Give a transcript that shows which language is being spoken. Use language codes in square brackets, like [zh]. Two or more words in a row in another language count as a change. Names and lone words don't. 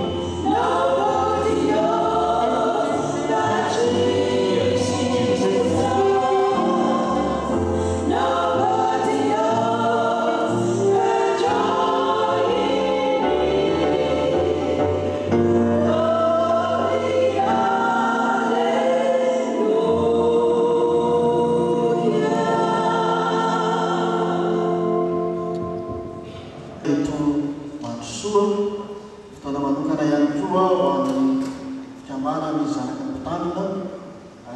[en] Nobody knows that Yes, Jesus. nobody knows the joy in me. Glory, [mg] Eto mandrosoa fotoana manokana ihany koa ho an'ny fikambana ny zanaky ny mpitandrina ary